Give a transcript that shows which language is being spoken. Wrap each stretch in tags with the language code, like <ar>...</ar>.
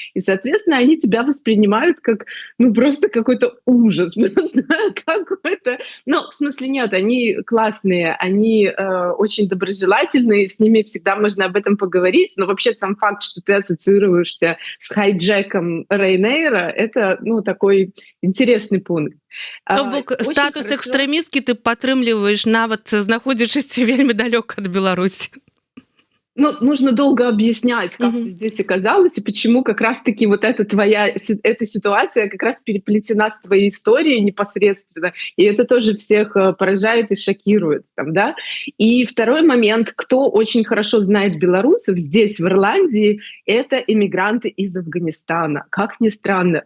<ru>И, соответственно, они тебя воспринимают как, ну, просто какой-то ужас. Какой-то... Ну, в смысле, нет, они классные, они очень доброжелательные, с ними всегда можно об этом поговорить, но вообще сам факт, что ты ассоциируешься с хайджеком Ryanair, это, ну, такой интересный пункт.</ru> <be>То бок статус экстрэмісткі ты падтрымліваеш, нават знаходзячыся вельмі далёка ад Беларусі.</be> <ru>Ну, нужно долго объяснять, как ты здесь оказалась, и почему как раз-таки вот эта ситуация как раз переплетена с твоей историей непосредственно, и это тоже всех поражает и шокирует. Там, да? И второй момент, кто очень хорошо знает белорусов здесь, в Ирландии, это иммигранты из Афганистана. Как ни странно.</ru>